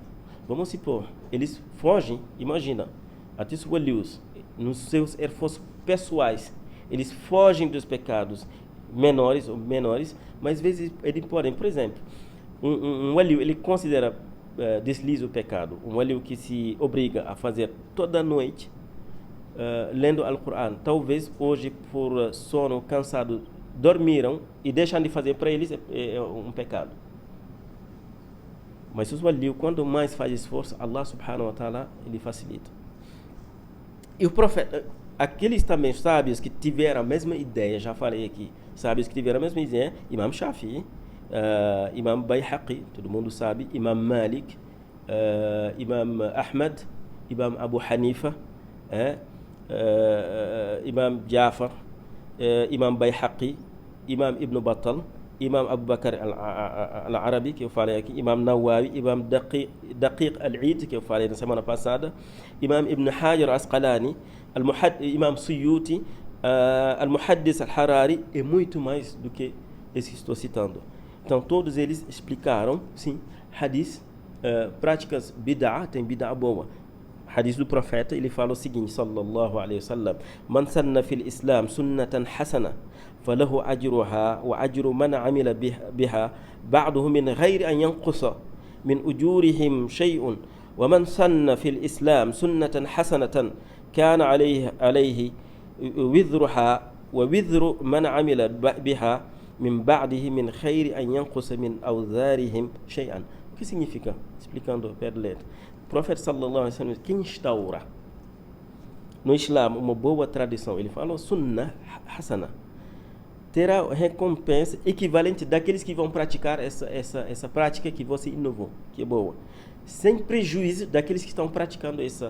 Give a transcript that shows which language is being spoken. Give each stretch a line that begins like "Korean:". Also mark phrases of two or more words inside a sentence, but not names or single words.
Portuguese: Vamos supor, eles fogem, imagina, até os walios, nos seus esforços pessoais, eles fogem dos pecados menores, mas às vezes eles podem, por exemplo, um walio, ele considera desliza o pecado, um walio que se obriga a fazer toda noite, lendo o Alcorão, talvez hoje por sono, cansado, dormiram e deixam de fazer, para eles é um pecado. Mas os walios, quando mais faz esforço,
Arabic: الله سبحانه وتعالى,
Portuguese: ele facilita. E o profeta, aqueles também sábios que tiveram a mesma ideia, já falei aqui, sábios que tiveram a mesma ideia, Imam Shafi'i, Imam Bayhaqi, todo mundo sabe, Imam Malik, Imam Ahmad, Imam Abu Hanifa, Imam Jafar, Imam Bayhaqi, Imam Ibn Battal, Imam Abu Bakr al-Arabi, que eu falei aqui, Imam Nawawi, Imam Daqiq al-Eid, que eu falei na semana passada, Imam Ibn Hajar al-Asqalani, Imam Suyuti, Al-Muhaddis al-Harari, e muito mais do que esse que estou citando. Então, todos eles explicaram, sim, hadith, práticas bid'a, tem bid'a boa. Hadith do profeta, ele fala o seguinte,
Arabic: صلى الله عليه وسلم: من سن في الإسلام سنة حسنة، فله أجرها وأجر من عمل بها بعده من غير أن ينقص من أجورهم شيء، ومن سن في الإسلام سنة حسنة كان عليه وزرها ووزر من عمل بها من بعده من غير أن ينقص من أوزارهم شيئا.
Portuguese: O que significa? Explicando pé de letra. O profeta
Arabic: صلى الله عليه وسلم,
Portuguese: que instaura no Islã uma boa tradição, ele fala
Arabic: سنة حسنة,
Portuguese: terá recompensa equivalente daqueles que vão praticar essa prática que você inovou, que é boa, sem prejuízo daqueles que estão praticando essa.